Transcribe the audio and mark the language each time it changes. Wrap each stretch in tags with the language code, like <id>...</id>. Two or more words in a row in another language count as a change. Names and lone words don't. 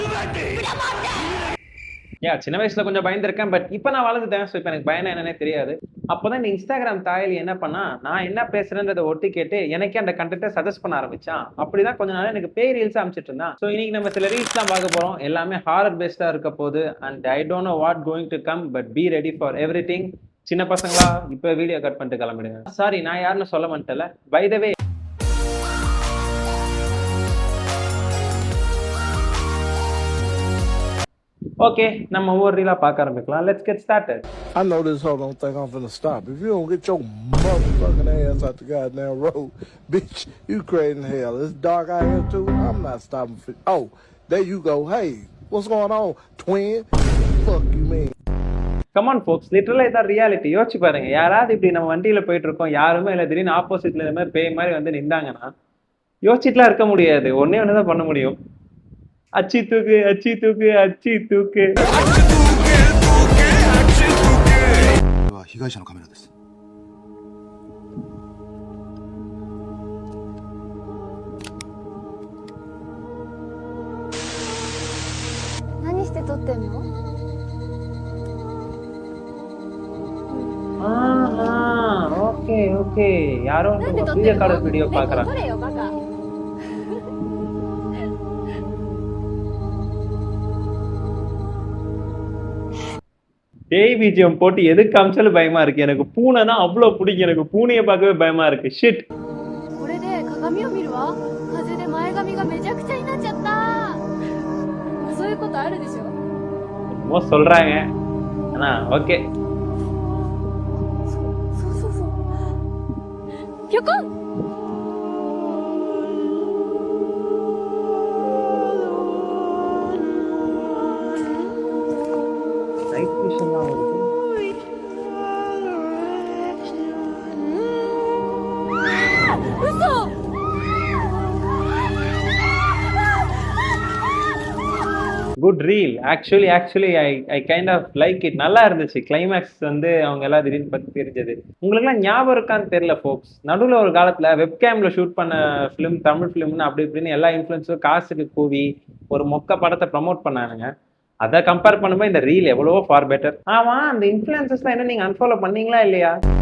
<ta>சின்ன வயசுல கொஞ்சம் பயந்துருக்கேன், பட் இப்ப நான் வளர்ந்துட்டேன். ஸோ இப்ப எனக்கு பயம் என்னன்னே தெரியாது. அப்பதான் இந்த இன்ஸ்டாகிராம் தாயலி என்ன பண்ணா, நான் என்ன பேசுறேன்றதை ஒட்டி கேட்டு எனக்கே அந்த கண்டென்ட்டை சஜஸ்ட் பண்ண ஆரம்பிச்சான். அப்படிதான் கொஞ்ச நாள் எனக்கு பேய் ரீல்ஸ் அமைச்சிட்டு இருந்தான். ஸோ இன்னைக்கு நம்ம சில ரீல்ஸ் தான் பார்க்க போறோம். எல்லாமே ஹாரர் பேஸ்டா இருக்க போது.</ta> <en>And I don't know what going to come, but be ready for everything.</en> <ta>சின்ன பசங்களா இப்ப வீடியோ கட் பண்ணிட்டு கிளம்பிடுங்க. சாரி, நான் யாருன்னு சொல்ல மாட்டேன்ல.</ta> <en>by the way,</en> <ta>ஓகே, நம்ம ஒவ்வொரு ரீலா பார்க்க ஆரம்பிக்கலாம்.</ta> <en>let's get started. I know this hoe don't think I'm finna stop. If you don't get your motherfucking ass out the goddamn road, bitch, you crazy in hell. It's dark out here too. I'm not stopping for. Oh, there you go. Hey, what's going on, twin? Fuck you mean? Come on folks,</en> <ta>லிட்டரலா இதான் ரியாலிட்டி. யோசிச்சு பாருங்க, யாராவது இப்படி நம்ம வண்டியில போயிட்டு இருக்கோம், யாருமே இல்லை, திடீர்னு ஆப்போசிட்ல இந்த மாதிரி பேய் மாதிரி வந்து நின்றாங்கன்னா யோசிச்சுட்டுலாம் இருக்க முடியாது. ஒன்னே ஒண்ணுதான் பண்ண முடியும், அச்சி தூக்கு அச்சி தூக்கு அச்சி தூக்கு.</ta> <ja>被害者のカメラです。何して撮ってんの？</ja> <ta>ஓகே ஓகே, யாரோ வீடியோ கால் வீடியோ பார்க்கறாங்க. பேய் பீஜியம் போட்டு எதுக்கு காமிச்சாலும் பயமா இருக்கு. எனக்கு பூனைனா அவ்வளவு பிடிக்கும். எனக்கு பூனையை பார்க்கவே பயமா இருக்கு. ஷிட்.</ta> <ja>これで鏡を見るわ。風で前髪がめちゃくちゃになっちゃった。そういうことあるでしょ。</ja> <ta>என்னமோ சொல்றாங்க. ஆனா ஓகே.</ta> <ja>そう。ぴょこん。</ja> <ta>நைட் விஷன் தான் வருது.</ta> <ja>嘘。</ja> <en>good reel. actually I kind of like it.</en> <ta>நல்லா இருந்துச்சு. கிளைமேக்ஸ் வந்து அவங்க எல்லாம் திடீர்னு பத்தி தெரிஞ்சது. உங்களுக்குலாம் ஞாபகம் இருக்கான்னு தெரியல ஃபோக்ஸ். நடுவில் ஒரு காலத்துல வெப்கேம்ல ஷூட் பண்ண ஃபிலிம், தமிழ் ஃபிலிம்னு அப்படி இப்படின்னு எல்லா இன்ஃப்ளூயன்ஸும் காசுக்கு கூவி ஒரு மொக்க படத்தை ப்ரமோட் பண்ணானுங்க. அதை கம்பேர் பண்ணும்போது இந்த ரீல் எவ்வளவோ</ta> <en>far better.</en> <ta>ஆமா, அந்த இன்ஃப்ளூயன்சஸ்லாம் என்ன நீங்க அன்ஃபாலோ பண்ணீங்களா இல்லையா?</ta>